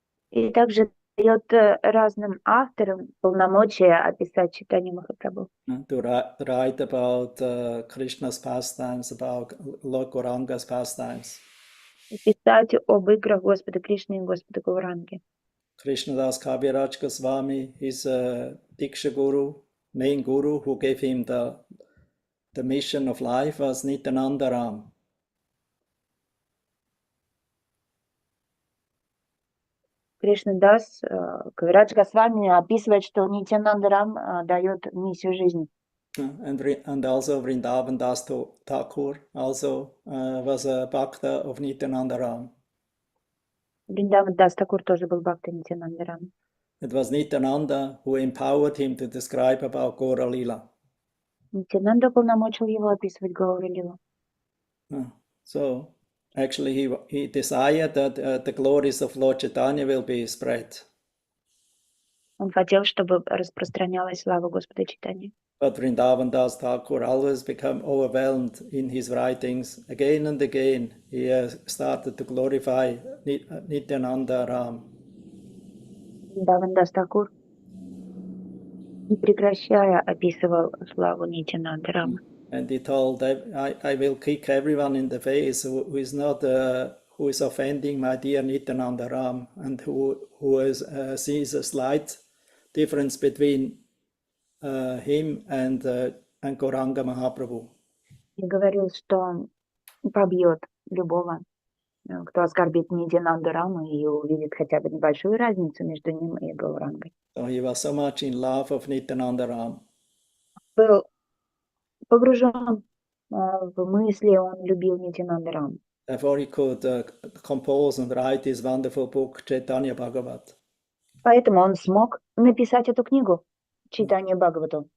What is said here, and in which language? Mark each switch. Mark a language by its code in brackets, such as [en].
[ru] И также дает разным авторам полномочия описать читание Махапрабху. [en] To write about Krishna's pastimes, about Lord Gauranga's pastimes. [ru] И писать об играх Господа Кришны и Господа Гауранги. [en] Krishnadas Kaviraj Goswami, his Diksha Guru, main Guru, who gave him the mission of life, was Nityananda Ram. [ru] Кришна Дас, Кавирадж Госвами описывает, что Нитянанда Рам дает миссию жизни. [en] And also Vrindavan Das Thakur also was a Bhakta of Nityananda Ram. [ru] Вриндаван Дас Такур тоже был бхакта Нитянанда Рам. [en] It was Nityananda who empowered him to describe about Gaura Lila. [ru] Нитянанда полномочил его описывать Гауру Лилу. [en] So actually he desired that the glories of Lord Chaitanya will be spread. [ru] Он хотел, чтобы распространялась слава Господа Чайтаньи. [en] But Vrindavan Das Thakur always became overwhelmed in his writings. Again and again, he started to glorify Nityananda Ram. [ru] Вриндаван Дас Такур, не прекращая, описывал славу Нитянанда Рама. [en] And he told, I will kick everyone in the face who is not who is offending my dear Nityananda Ram and who sees a slight difference between him and Gauranga Mahaprabhu. [ru] И говорил, что он побьет любого, кто оскорбит Нитянанду Раму и увидит хотя бы небольшую разницу между ним и Гаурангой. [en] So he was so much in love of Nityananda Ram. [ru] Был погружен в мысли, он любил Нитянанда Раму. [en] Therefore he could compose and write his wonderful book Chaitanya Bhagavat. [ru] Поэтому он смог написать эту книгу Читание Бхагавату.